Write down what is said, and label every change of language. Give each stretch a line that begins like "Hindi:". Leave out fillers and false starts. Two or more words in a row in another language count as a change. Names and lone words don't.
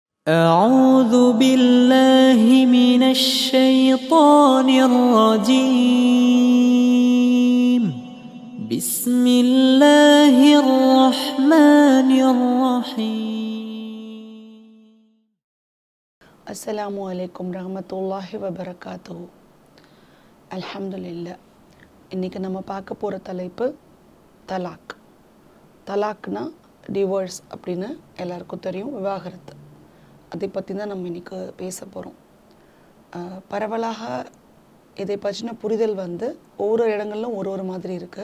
Arabic: أعوذ بالله من الشيطان الرجيم بسم الله الرحمن الرحيم. السلام عليكم ورحمة الله وبركاته.
Tamil: அல்ஹம்துலில்லாஹ். இன்றைக்கி நம்ம பார்க்க போகிற தலைப்பு தலாக். தலாக்னா டிவோர்ஸ் அப்படின்னு எல்லாருக்கும் தெரியும், விவாகரத்து. அதை பற்றி தான் நம்ம இன்றைக்கி பேச போகிறோம். பரவலாக இதை பற்றின புரிதல் ஒவ்வொரு இடங்களிலும் ஒரு மாதிரி இருக்குது.